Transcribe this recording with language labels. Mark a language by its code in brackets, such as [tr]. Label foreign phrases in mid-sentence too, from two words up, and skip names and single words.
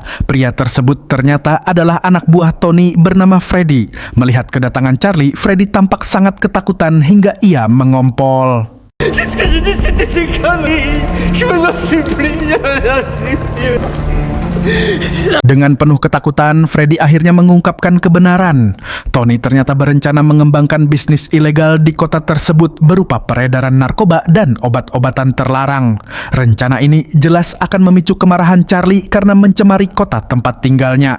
[id] Pria tersebut ternyata adalah anak buah Tony bernama Freddy. Melihat kedatangan Charlie, Freddy tampak sangat ketakutan hingga ia mengompol. [fr] C'est ce que j'ai dit, c'était des conneries. Je vous en supplie, je vous en supplie. [id] Dengan penuh ketakutan, Freddy akhirnya mengungkapkan kebenaran. Tony ternyata berencana mengembangkan bisnis ilegal di kota tersebut berupa peredaran narkoba dan obat-obatan terlarang. Rencana ini jelas akan memicu kemarahan Charlie karena mencemari kota tempat tinggalnya.